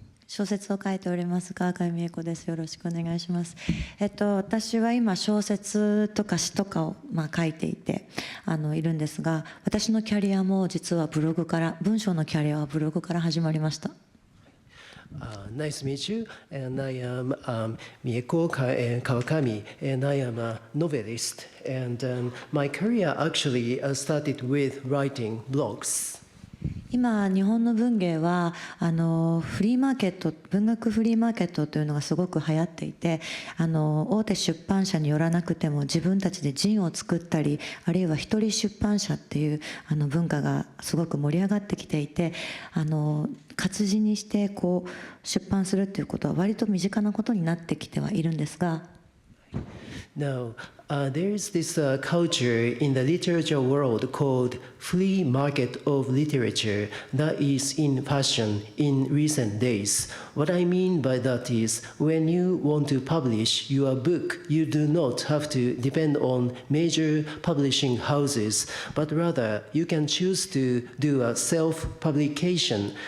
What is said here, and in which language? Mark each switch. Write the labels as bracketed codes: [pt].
[ja] 小説を書いております川上美恵子です。よろしくお願いします。私は今小説とか詩とかを書いていているんですが、私のキャリアも実はブログから、文章のキャリアはブログから始まりました。 [en] Nice to meet you, and I am Mieko Kawakami, and I am a novelist. And my career actually started with writing blogs. [ja] 今日本の文芸はフリーマーケット、文学フリーマーケットというのがすごく流行っていて、大手出版社によらなくても自分たちでジンを作ったり、あるいは一人出版社っていう文化がすごく盛り上がってきていて、活字にしてこう出版するっていうことは割と身近なことになってきてはいるんですが。 [en] Now, there is this culture in the literature world called free market of literature that is in fashion in recent days. What I mean by that is when you want to publish your book, you do not have to depend on major publishing houses, but rather you can choose to do a self-publication.